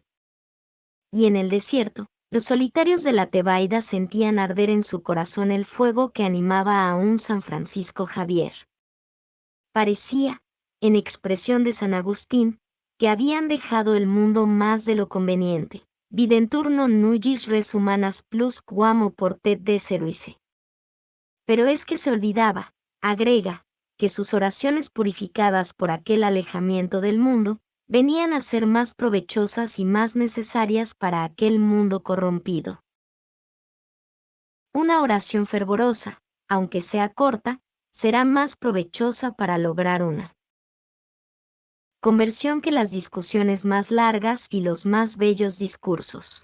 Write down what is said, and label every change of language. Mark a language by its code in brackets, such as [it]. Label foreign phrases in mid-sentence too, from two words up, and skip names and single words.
[es] Y en el desierto, los solitarios de la Tebaida sentían arder en su corazón el fuego que animaba a un San Francisco Javier. Parecía, en expresión de San Agustín, que habían dejado el mundo más de lo conveniente. [la] Videntur non nullis res humanas plus quam oportet deseruisse. [es] Pero es que se olvidaba, agrega, que sus oraciones purificadas por aquel alejamiento del mundo, venían a ser más provechosas y más necesarias para aquel mundo corrompido. Una oración fervorosa, aunque sea corta, será más provechosa para lograr una conversión que las discusiones más largas y los más bellos discursos.